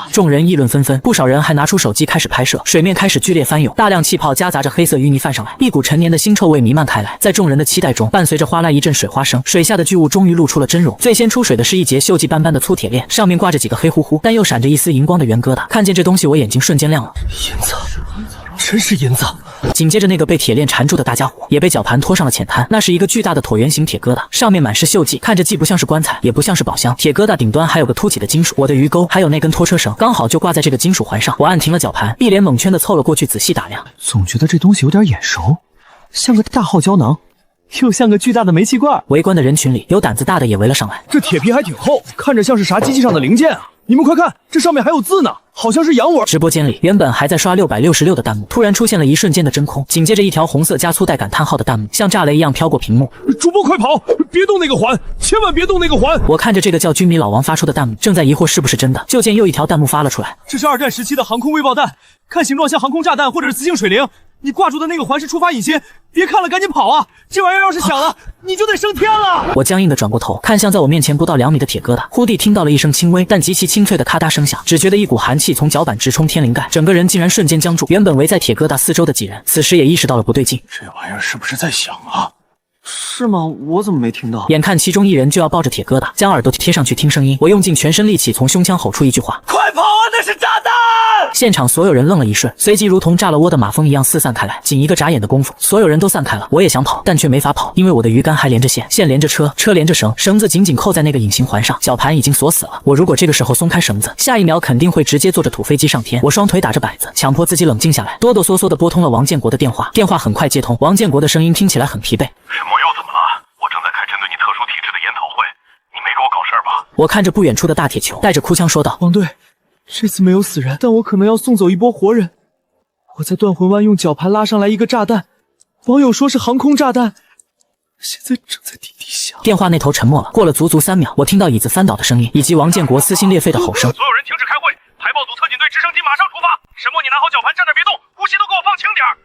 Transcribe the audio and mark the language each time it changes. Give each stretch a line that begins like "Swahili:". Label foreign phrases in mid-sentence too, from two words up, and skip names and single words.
Chinese: 众人議論紛紛，不少人還拿出手機開始拍攝。水面開始剧烈翻湧，大量气泡夾雜着黑色淤泥泛上来，一股陈年的腥臭味弥漫開來。在眾人的期待中，伴隨着嘩啦一陣水花聲，水下的巨物終於露出了真容。最先出水的是一截鏽跡斑斑的粗鐵鏈，上面掛着幾個黑乎乎但又閃着一絲熒光的圓疙瘩。看見這東西，我眼睛瞬間亮了。銀子，真是銀子！緊接着，那個被鐵鏈纏住的大家伙也被绞盤拖上了淺灘。那是一個巨大的橢圓形鐵疙瘩，上面滿是鏽跡，看着既不像是棺材，也不像是寶箱。鐵疙瘩頂端還有個凸起的金屬，我的魚鈎還有那根拖車繩，剛好就掛在這個金屬環上。我按停了绞盤，一臉懵圈的湊了過去，仔細打量。總覺得這東西有點眼熟，像個大號膠囊，又像個巨大的煤氣罐。圍觀的人群裡，有膽子大的也圍了上來。這鐵皮還挺厚，看着像是啥機器上的零件啊！你們快看，這上面還有字呢，好像是洋文。直播間裡原本還在刷666的彈幕，突然出現了一瞬間的真空，緊接着一條紅色加粗带感嘆號的彈幕像炸雷一樣飄過屏幕。主播快跑，別動那個環，千萬別動那個環！我看着這個叫軍迷老王發出的彈幕，正在疑惑是不是真的，就見又一條彈幕發了出來。這是2戰時期的航空微爆彈，看形狀像航空炸彈或者是磁性水靈。你掛住的那個環是觸發引信，別看了，趕緊跑啊！這玩意兒要是響了，你就得升天了。我僵硬的轉過頭，看向在我面前不到2米的鐵疙瘩，忽地聽到了一聲輕微但極其清脆的咔嗒聲響，只覺得一股寒氣從腳板直衝天靈蓋，整個人竟然瞬間僵住。原本圍在鐵疙瘩四周的幾人，此時也意識到了不對勁。這玩意兒是不是在響啊？是嗎？我怎麼沒聽到？眼看其中一人就要抱着鐵疙瘩，將耳朵貼上去聽聲音，我用盡全身力氣從胸腔吼出一句話： 快跑啊！那是炸彈！現場所有人愣了一瞬，隨即如同炸了窩的馬蜂一樣四散開來。僅一個眨眼的功夫，所有人都散開了。我也想跑，但卻沒法跑，因為我的魚竿還連着線，線連着車，車連着繩，繩子緊緊扣在那個隱形環上，绞盤已經鎖死了。我如果這個時候鬆開繩子，下一秒肯定會直接坐着土飛機上天。我雙腿打着擺子，強迫自己冷靜下來，哆哆嗦嗦地撥通了王建國的電話。電話很快接通，王建國的聲音聽起來很疲惫。沈墨又怎么了？我正在开针对你特殊体质的研讨会，你没给我搞事儿吧？我看着不遠處的大鐵球，帶着哭腔說道： 王隊，這次沒有死人，但我可能要送走一波活人。我在斷魂灣用绞盤拉上來一個炸彈，網友說是航空炸彈，現在正在地底下。電話那頭沉默了，過了足足3秒，我聽到椅子翻倒的聲音，以及王建國撕心裂肺的吼聲。所有人停止開會，排爆組特警隊直升機馬上出發。沈墨，你拿好绞盤，站那別動，呼吸都給我放輕點兒。